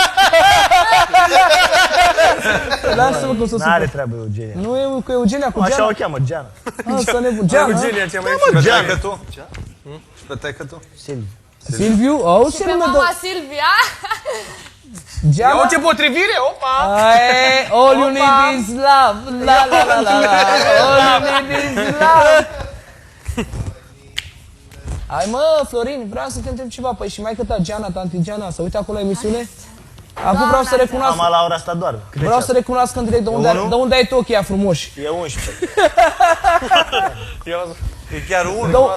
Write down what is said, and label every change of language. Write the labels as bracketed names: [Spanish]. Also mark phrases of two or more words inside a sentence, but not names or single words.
[Romanian] Lasă-mă cum să N-are supăr. treabă Eugenia. Nu e cu Eugenia, cu Așa Geana. o cheamă, Geana. Asta nebun. Geana. Eugenia, cea mai Și pe Geana. taică tu? Și pe taică tu? Silviu. Silviu? Auzi Și ce pe nume mama de... Silvia. Geana? Ia ce potrivire, opa! Aie, [English] all you need is love. La la la la la. All you need is love. [Romanian] Hai mă, Florin, vreau să te întreb ceva. Păi și maică ta, Geana, tanti Geana, să uite acolo la emisiune? Acum vreau să recunosc. Mama la ora asta doar. Vreau să recunosc în direct de unde ai tu ochii aia frumoși. E 11. E chiar unul.